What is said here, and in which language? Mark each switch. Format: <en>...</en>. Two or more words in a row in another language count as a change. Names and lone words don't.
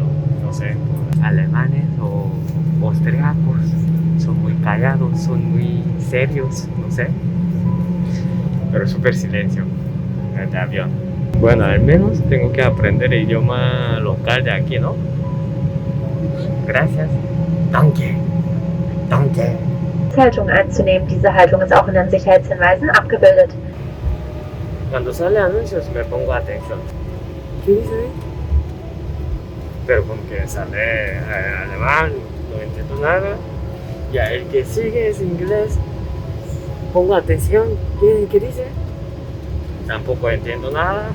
<es>No sé, alemanes o austriacos son muy callados, son muy serios, no sé. Pero súper silencio este avión. Bueno, al menos tengo que aprender el idioma local de aquí, ¿no? Gracias.</es> <de>Danke. Danke. Haltung einzunehmen. Diese Haltung ist auch in den Sicherheitshinweisen abgebildet.</de> <es>Cuando sale anuncios me pongo atención. ¿Qué dice ahí? Pero como que sale alemán, no entiendo nada. Ya el que sigue es inglés. Pongo atención. ¿Qué dice? Tampoco entiendo nada.</es>